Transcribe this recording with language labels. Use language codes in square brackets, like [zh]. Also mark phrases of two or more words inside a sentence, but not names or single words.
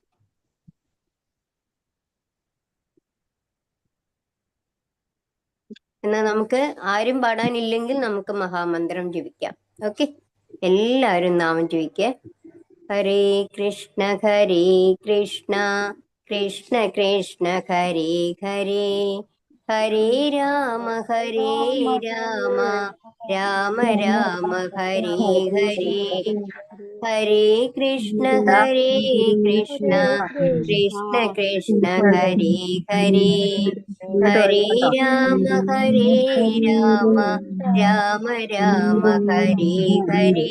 [ml] എന്നാ നമുക്ക് ആരും പാടാനില്ലെങ്കിൽ നമുക്ക് മഹാമന്ത്രം ജപിക്കാം. ഓക്കെ, എല്ലാവരും നാമം ജപിക്കേ. [sa] ഹരേ കൃഷ്ണ കൃഷ്ണ കൃഷ്ണ ഹരേ ഹരേ, ഹരേ രാമ രാമ രാമ രാമ ഹരേ ഹരേ, ഹരേ കൃഷ്ണ കൃഷ്ണ കൃഷ്ണ ഹരേ ഹരേ, ഹരേ രാമ രാമ രാമ രാമ ഹരേ ഹരേ,